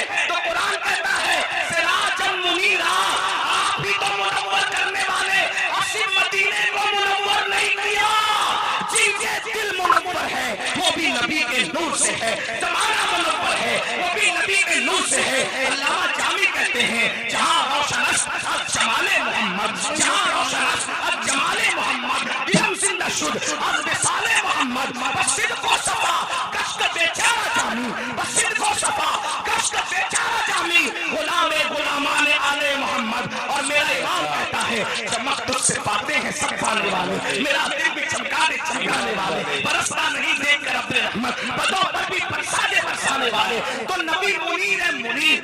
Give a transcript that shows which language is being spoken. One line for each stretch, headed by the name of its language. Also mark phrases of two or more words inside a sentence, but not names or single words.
Urdu: تو قرآن کہتا ہے
Arabic: سراجا منیرا.
Urdu: آپ بھی تو منور کرنے والے, اصل مدینے کو منور نہیں کیا. جن کے دل منور ہے وہ بھی نبی کے نور سے ہے. زمانہ منور ہے وہ بھی نبی کے نور سے ہے. علامہ جامی کہتے ہیں
Persian: جہاں روشن است از جمال محمد, جہاں روشن است از جمال محمد, علم زندہ شد از وصال محمد. بصدق و صفا کشک بیچارہ جامی, بصدق و صفا کشک بیچارہ جامی, غلام غلامان آل محمد.
Urdu: اور میرا امام کہتا ہے چمک تجھ سے پاتے ہیں سب پانے والے, میرا دل بھی چمکانے والے, برستا نہیں دیکھ کر اپنے رحمت, بدوں پر بھی برسانے والے. تو نبی منیر ہے, منیر.